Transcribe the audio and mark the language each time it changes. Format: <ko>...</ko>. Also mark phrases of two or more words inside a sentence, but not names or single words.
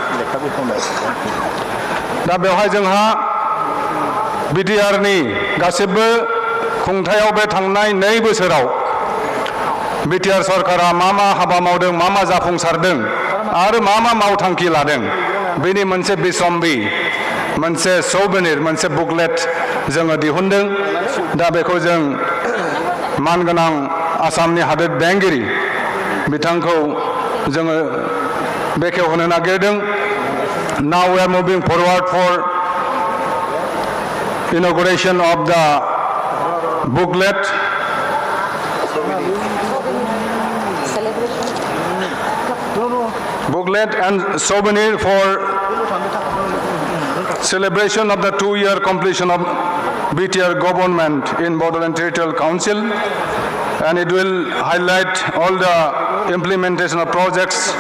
<brx>दा बेवहाय जोंहा बिटिआरनि गासिबो खुंथायाव बे थांनाय 2 बोसोराव बिटिआर सरकारा मा हाबा मावदों, मा जाफुंसारदों आरो मा मावथांखि लादों बेनि मोनसे बिसम्बि, मोनसे सौवेनिर, मोनसे बुकलेट जोङो दिहुनदों। दा बेखौ जों मानगोनां आसामनि हादोर बेंगिरि बिथांखौ जोङो बेखेवहोनो नागिरदों।</brx> <en>Now we are moving forward for inauguration of the booklet. Booklet and souvenir for celebration of the 2-year completion of BTR government in Bodoland Territorial Council, and it will highlight all the implementation of projects,</en>